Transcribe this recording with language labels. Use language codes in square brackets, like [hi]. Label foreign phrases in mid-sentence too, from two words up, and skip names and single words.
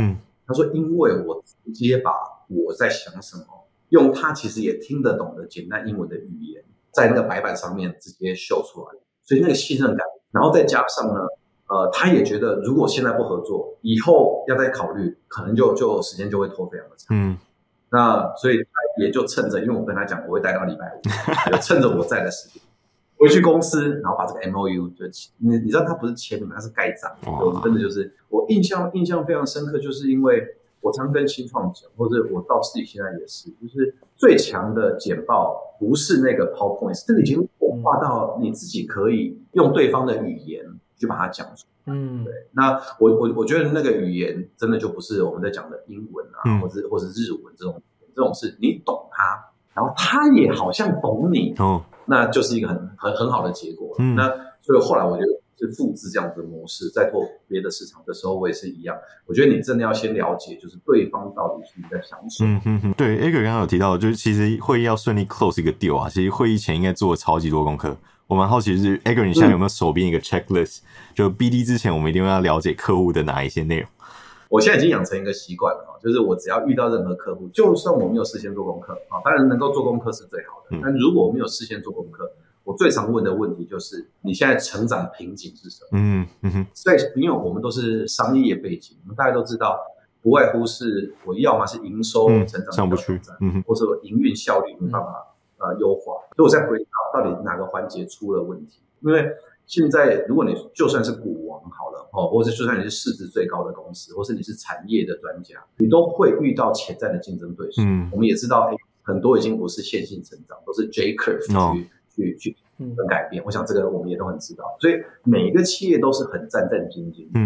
[zh] 他說因為我直接把我在想什麼，用他其實也聽得懂的簡單英文的語言，在那個白板上面直接秀出來，所以那個信任感，然後再加上呢，他也覺得如果現在不合作，以後要再考慮，可能就時間就會拖非常的長。那所以他也就趁着，因為我跟他講我會待到禮拜五，就趁着我在的時間回去公司，然後把這個 MOU 就你知道他不是簽名，他是蓋章，真的就是我印象非常深刻，就是因為我常跟新創講，或者我到自己現在也是，就是最強的簡報不是那個 PowerPoint， 這個已經活化到你自己可以用對方的語言去把它講出來。對。那我覺得那個語言真的就不是我們在講的英文啊，或者日文這種事，你懂它，然後他也好像懂你，那就是一個很好的結果。那所以後來我就是複製這樣子的模式，在做別的市場的時候，我也是一樣。我覺得你真的要先了解，就是對方到底是在想什麼。对 ，Edgar 剛剛有提到，就是其實會議要順利 close 一個 deal 啊，其實會議前應該做超級多功課。我蠻好奇的是 Edgar 你現在有沒有手邊一個 checklist？就 BD 之前我們一定要了解客戶的哪一些內容。我現在已經養成一個習慣了，就是我只要遇到任何客戶，就算我沒有事先做功課當然能夠做功課是最好的。但如果我沒有事先做功課，我最常問的問題就是你現在成長瓶頸是什麼？所以因為我們都是商業背景，我們大家都知道，不外乎是我要麼是營收成長上不去，或者營運效率沒辦法優化。所以我在 [en] break out [zh] 到底哪個環節出了問題？因為現在如果你就算是股王好了或者就算你是市值最高的公司，或是你是產業的專家，你都會遇到潛在的競爭對手。我們也知道很多已經不是線性成長，都是 [en] J curve [zh] 去改變。我想這個我們也都很知道，所以每一個企業都是很戰戰兢兢。